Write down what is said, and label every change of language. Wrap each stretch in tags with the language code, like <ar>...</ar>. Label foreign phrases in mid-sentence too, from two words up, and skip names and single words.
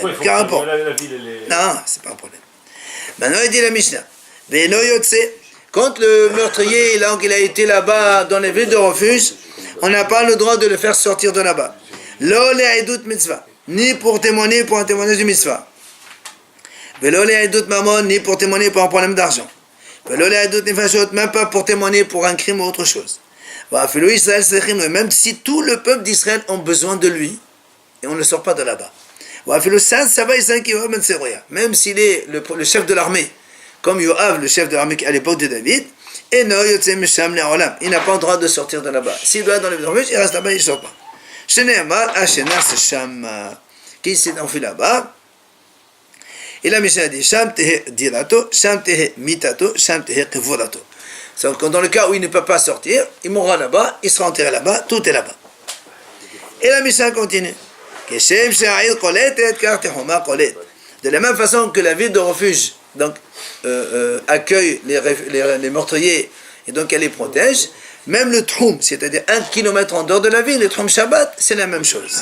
<fr>Quel rapport? La ville, elle est... Non, c'est pas un problème. Maintenant, il dit la Mishnah. Quand le meurtrier il a été là-bas dans les villes de refuge, on n'a pas le droit de le faire sortir de là-bas.</fr> <he>לא לעדות מצוה.</he> <fr>ni pour témoigner pour un témoignage du mitzvah.</fr> <he>ולא לעדות ממון,</he> <fr>ni pour témoigner pour un problème d'argent.</fr> <he>ולא לעדות נפשות,</he> <fr>même pas pour témoigner pour un crime ou autre chose. Même si tout le peuple d'Israël ont besoin de lui, et on ne sort pas de là-bas. Même s'il est le chef de l'armée, comme Yoav, le chef de l'armée à l'époque de David, il n'a pas le droit de sortir de là-bas. S'il doit être dans les refuges, il reste là-bas, il ne sort pas. Qui s'est enfui là-bas, et la Mishnah dit</fr> <he>שם תהא דירתו, שם תהא מיתתו, שם תהא קבורתו.</he> <fr>Dans le cas où il ne peut pas sortir, il mourra là-bas, il sera enterré là-bas, tout est là-bas. Et la Mishnah continue. De la même façon que la ville de refuge donc, accueille les meurtriers et donc elle les protège, même le Troum, c'est-à-dire 1 kilomètre en dehors de la ville, le</fr> <he>תחום שבת,</he> <fr>c'est la même chose.</fr>